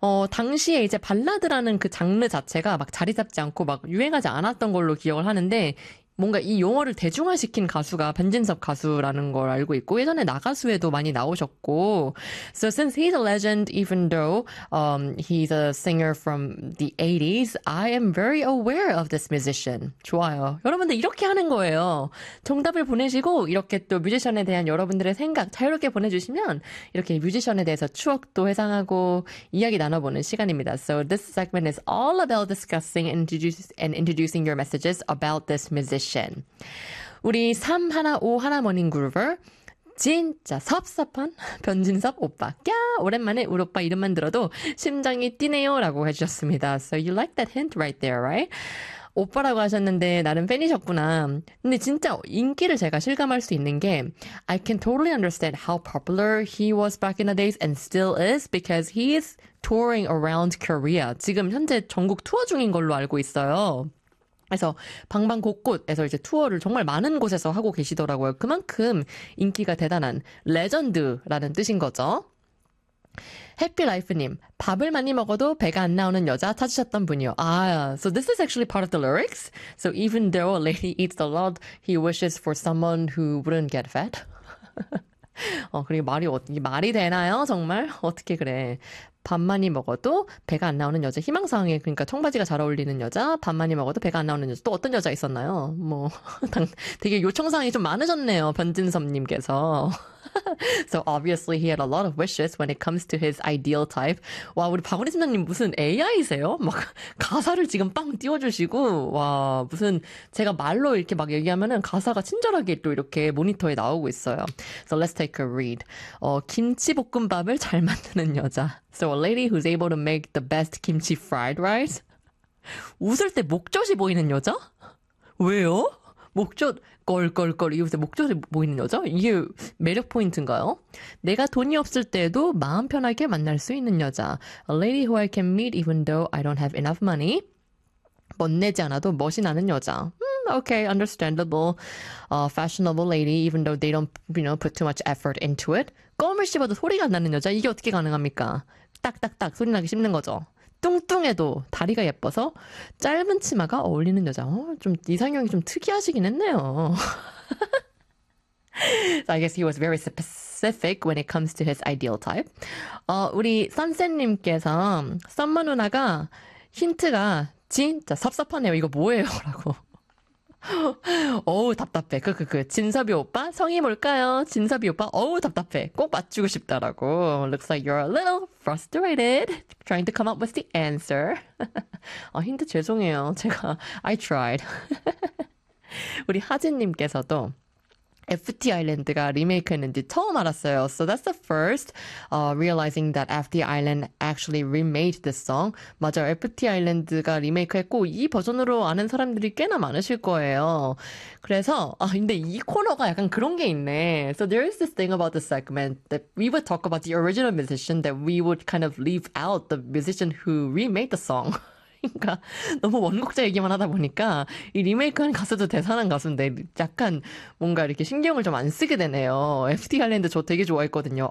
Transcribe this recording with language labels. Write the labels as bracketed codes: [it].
[ko] 당시에 이제 발라드라는 그 장르 자체가 막 자리 잡지 않고 막 유행하지 않았던 걸로 기억을 하는데, 뭔가 이 용어를 대중화시킨 가수가 변진섭 가수라는 걸 알고 있고 예전에 나가수에도 많이 나오셨고 [en] So since he's a legend even though he's a singer from the 80s I am very aware of this musician. [ko] 좋아요. 여러분들 이렇게 하는 거예요. 정답을 보내시고 이렇게 또 뮤지션에 대한 여러분들의 생각 자유롭게 보내주시면 이렇게 뮤지션에 대해서 추억도 회상하고 이야기 나눠보는 시간입니다. [en] So this segment is all about discussing and introducing your messages about this musician. [ko] 우리 3151 모닝 그루버 진짜 섭섭한 변진섭 오빠 꺄 오랜만에 우리 오빠 이름만 들어도 심장이 뛰네요 라고 해주셨습니다. [en] So you like that hint right there, right? [ko] 오빠라고 하셨는데 나름 팬이셨구나. 근데 진짜 인기를 제가 실감할 수 있는 게 [en] I can totally understand how popular he was back in the days and still is because he is touring around Korea. [ko] 지금 현재 전국 투어 중인 걸로 알고 있어요. 그래서 방방 곳곳에서 이제 투어를 정말 많은 곳에서 하고 계시더라고요. 그만큼 인기가 대단한 레전드라는 뜻인 거죠. 해피라이프님, 밥을 많이 먹어도 배가 안 나오는 여자 찾으셨던 분이요. [en] 아, so this is actually part of the lyrics. So even though a lady eats a lot, he wishes for someone who wouldn't get fat. [ko] 그리고 말이 되나요? 정말? 어떻게 그래? 밥 많이 먹어도 배가 안 나오는 여자 희망사항에 그러니까 청바지가 잘 어울리는 여자 밥 많이 먹어도 배가 안 나오는 여자 또 어떤 여자 있었나요? 뭐 되게 요청사항이 좀 많으셨네요. 변진섭님께서 [en] So obviously he had a lot of wishes when it comes to his ideal type. [ko] 와 우리 박원희 팀장님 무슨 AI세요? 막 가사를 지금 빵 띄워주시고 와 무슨 제가 말로 이렇게 막 얘기하면은 가사가 친절하게 또 이렇게 모니터에 나오고 있어요. [en] So let's take a read. [ko] 김치볶음밥을 잘 만드는 여자 [en] So a lady who's able to make the best kimchi fried rice? [ko] 웃을 때 목젖이 보이는 여자? 왜요? 목젖 껄껄껄 이웃에 목젖이 보이는 여자? 이게 매력 포인트인가요? 내가 돈이 없을 때에도 마음 편하게 만날 수 있는 여자. [en] A lady who I can meet even though I don't have enough money. [ko] 멋내지 않아도 멋이 나는 여자. [en] Okay, understandable. Fashionable lady even though they don't, you know, put too much effort into it. [ko] 껌을 씹어도 소리가 나는 여자? 이게 어떻게 가능합니까? 딱딱딱 소리나게 씹는 거죠. 뚱뚱해도 다리가 예뻐서 짧은 치마가 어울리는 여자. 좀 이상형이 좀 특이하시긴 했네요. [en] So I guess he was very specific when it comes to his ideal type. [ko] 우리 선생님께서 썸머 누나가 힌트가 진짜 섭섭하네요. 이거 뭐예요? 라고. 어우 답답해 그 진섭이 오빠 성이 뭘까요 진섭이 오빠 어우 답답해 꼭 맞추고 싶다라고 [en] looks like you're a little frustrated trying to come up with the answer [ko] 힌트 죄송해요 제가 [en] I tried [ko] 우리 하진님께서도 FT 아일랜드가 리메이크했는지 처음 알았어요. [en] So that's the first realizing that FT Island actually remade this song. [ko] 맞아요. FT 아일랜드가 리메이크했고 이 버전으로 아는 사람들이 꽤나 많으실 거예요. 그래서 아 근데 이 코너가 약간 그런 게 있네. [en] So there is this thing about the segment that we would talk about the original musician that we would kind of leave out the musician who remade the song. [ko] 그러니까 너무 원곡자 얘기만 하다 보니까 이 리메이크한 가수도 대단한 가수인데 약간 뭔가 이렇게 신경을 좀 안 쓰게 되네요. FT 아일랜드 저 되게 좋아했거든요.